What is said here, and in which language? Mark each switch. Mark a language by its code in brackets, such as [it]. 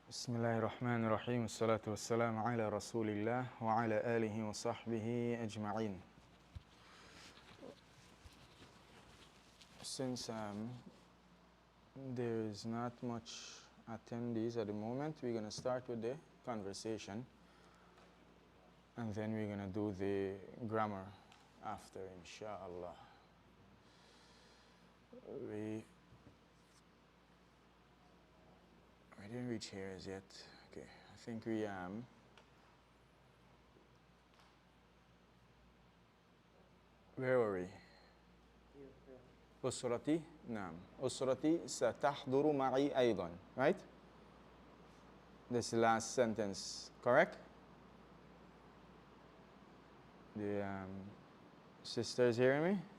[ar] بسم الله الرحمن الرحيم والصلاة والسلام على رسول الله وعلى آله وصحبه أجمعين. [en] Since there is not much attendees at the moment, we're going to start with the conversation and then we're going to do the grammar after, inshallah. We didn't reach here as yet. Okay, I think we where were we? [ar] أسرتي نعم أسرتي ستحضر معي أيضا, right? [en] This is the last sentence, correct? The sisters hearing me?